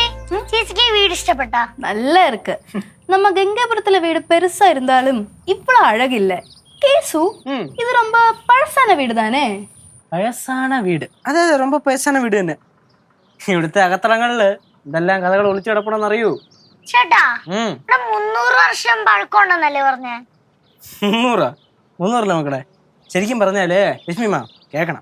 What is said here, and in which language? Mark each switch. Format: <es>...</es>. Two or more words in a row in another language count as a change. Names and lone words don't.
<ml>ചേച്ചിക്ക് ഈ വീട് ഇഷ്ടപ്പെട്ടാ?</ml> <ta>நல்லா இருக்கு. நம்ம கங்காபுரத்துல வீடு பெருசா இருந்தாலும் இவ்வளவு அழகில்ல. கேசு, இது ரொம்ப பழசான வீடு தானே?</ta> <ml>വയസ്സാന വീട്. അതെ അതെ, ரொம்ப വയസ്സാന വീട് തന്നെ. ഇവിടുത്തെ അകത്തളങ്ങളില് ഇതെല്ലാം കഥകൾ ഒളിച്ചു കിടപ്പണമെന്ന് അറിയൂ. ചേട്ടാ, ഇവിടെ 300 വർഷം പഴക്കമുണ്ടെന്നല്ലേ പറഞ്ഞേ? 300 മക്കളെ. ശരിക്കും പറഞ്ഞാല് ലക്ഷ്മിമാ കേക്കണം.</ml>